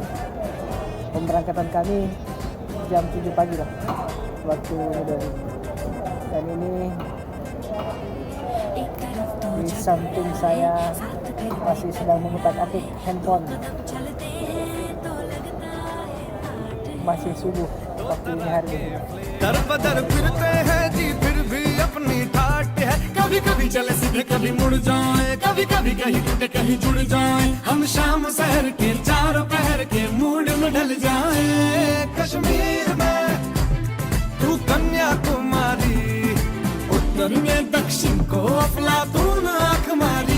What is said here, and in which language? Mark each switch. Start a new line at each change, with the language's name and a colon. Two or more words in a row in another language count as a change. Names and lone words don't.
Indonesian: Pemberangkatan kami jam 7 pagi lah waktu New Delhi. Dan ini di samping saya masih sedang mengutak-atik handphone. Masih subuh waktu ini hari ini.
Hindi: दर बदर फिरते हैं जी फिर भी अपनी ठाट है। कभी कभी चले सीधे कभी मुड़ जाए, कभी कभी कहीं टूटे कहीं जुड़ जाए। हम शाम शहर के चारों पहर के मूड में ढल जाए। कश्मीर में तू कन्याकुमारी, उत्तर में दक्षिण को अफलातून आंख मारी।